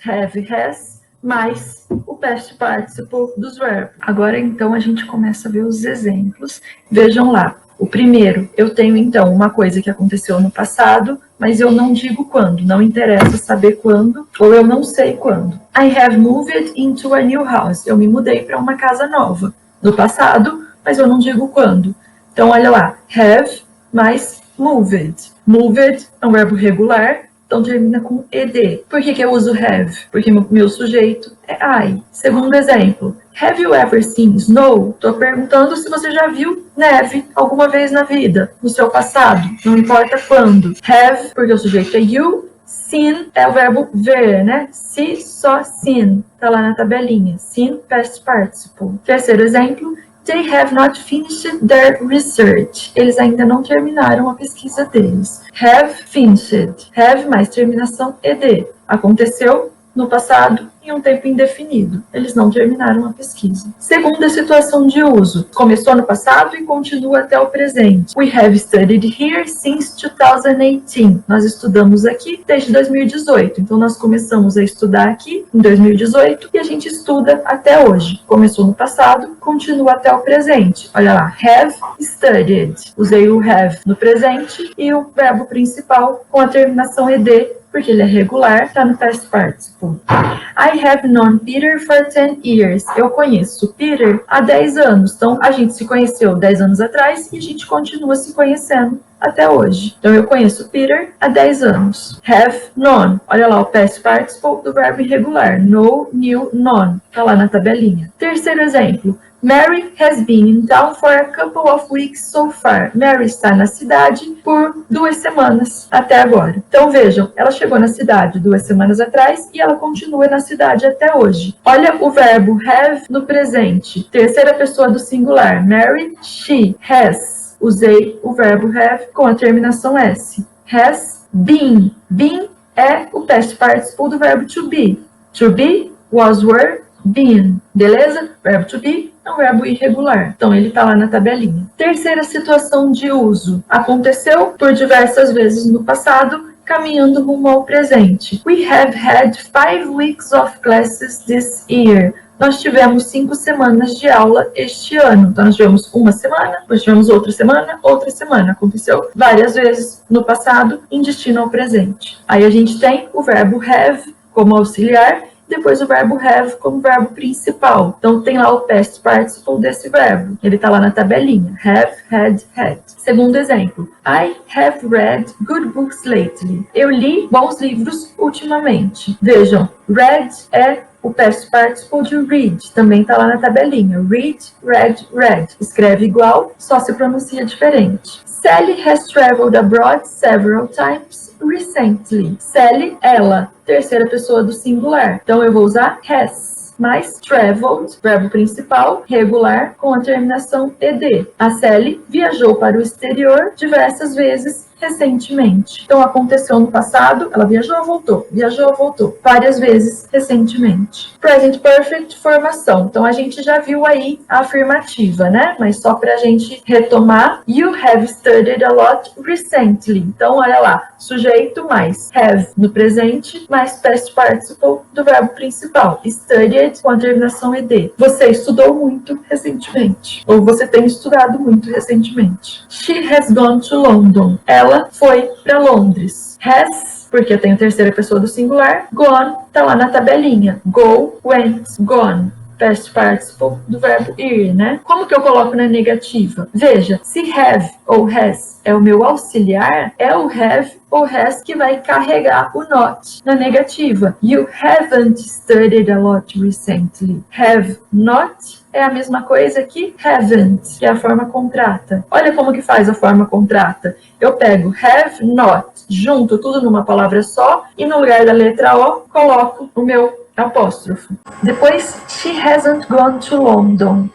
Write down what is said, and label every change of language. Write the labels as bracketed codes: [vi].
[pt] Have, has, mais o past participle dos verbos. Agora, então, a gente começa a ver os exemplos. Vejam lá. O primeiro, eu tenho, então, uma coisa que aconteceu no passado, mas eu não digo quando, não interessa saber quando, ou eu não sei quando. [en] I have moved into a new house. [pt] Eu me mudei para uma casa nova. No passado, mas eu não digo quando. Então, olha lá, have mais moved. Moved é um verbo regular, então termina com ed. Por que eu uso have? Porque meu sujeito é I. Segundo exemplo, [en] have you ever seen snow? [pt] Estou perguntando se você já viu neve alguma vez na vida, no seu passado, não importa quando. Have, porque o sujeito é you. Seen é o verbo ver, né? Se, só, seen. Tá lá na tabelinha. Seen, past participle. Terceiro exemplo, [en] They have not finished their research. [pt] Eles ainda não terminaram a pesquisa deles. Have finished. Have mais terminação ed. Aconteceu no passado em um tempo indefinido. Eles não terminaram a pesquisa. Segunda situação de uso. Começou no passado e continua até o presente. [en] We have studied here since 2018. [pt] Nós estudamos aqui desde 2018. Então, nós começamos a estudar aqui em 2018 e a gente estuda até hoje. Começou no passado, continua até o presente. Olha lá, have studied. Usei o have no presente e o verbo principal com a terminação ed, porque ele é regular, está no past participle. [en] I have known Peter for 10 years. [pt] Eu conheço Peter há 10 anos. Então, a gente se conheceu 10 anos atrás e a gente continua se conhecendo até hoje. Então, eu conheço Peter há 10 anos. Have known. Olha lá o past participle do verbo irregular. [en] Know, knew, known. [pt] Está lá na tabelinha. Terceiro exemplo. [en] Mary has been in town for a couple of weeks so far. [pt] Mary está na cidade por 2 semanas até agora. Então vejam, ela chegou na cidade 2 semanas atrás e ela continua na cidade até hoje. Olha o verbo have no presente. Terceira pessoa do singular. Mary, she, has. Usei o verbo have com a terminação S. Has been. Been é o past participle do verbo to be. [en] To be, was, were, been. [pt] Beleza? Verbo to be é um verbo irregular. Então, ele está lá na tabelinha. Terceira situação de uso. Aconteceu por diversas vezes no passado, caminhando rumo ao presente. [en] We have had 5 weeks of classes this year. [pt] Nós tivemos 5 semanas de aula este ano. Então, nós tivemos uma semana, depois tivemos outra semana. Aconteceu várias vezes no passado, em destino ao presente. Aí a gente tem o verbo have como auxiliar, depois o verbo have como verbo principal. Então, tem lá o past participle desse verbo. Ele está lá na tabelinha. [en] Have, had, had. [pt] Segundo exemplo. [en] I have read good books lately. [pt] Eu li bons livros ultimamente. Vejam, read é o past participle de read. Também está lá na tabelinha. [en] Read, read, read. [pt] Escreve igual, só se pronuncia diferente. [en] Sally has traveled abroad several times recently. [pt] Sally, ela. Terceira pessoa do singular. Então, eu vou usar has, mais traveled, verbo principal, regular, com a terminação ed. A Sally viajou para o exterior diversas vezes recentemente. Então, aconteceu no passado, ela viajou, voltou, várias vezes recentemente. Present Perfect, formação. Então, a gente já viu aí a afirmativa, né? Mas só para a gente retomar, [en] you have studied a lot recently. [pt] Então, olha lá, sujeito mais have no presente, mais past participle do verbo principal. Studied com a terminação ed. Você estudou muito recentemente. Ou você tem estudado muito recentemente. [en] She has gone to London. [pt] Ela foi para Londres. Has, porque eu tenho terceira pessoa do singular. Gone, tá lá na tabelinha. [en] Go, went, gone. [pt] Past participle do verbo ir, né? Como que eu coloco na negativa? Veja, se have ou has é o meu auxiliar, é o have ou has que vai carregar o not na negativa. [en] You haven't studied a lot recently. [pt] Have not é a mesma coisa que haven't, que é a forma contrata. Olha como que faz a forma contrata. Eu pego have not, junto tudo numa palavra só, e no lugar da letra O, coloco o meu apóstrofo. Depois, [en] she hasn't gone to London.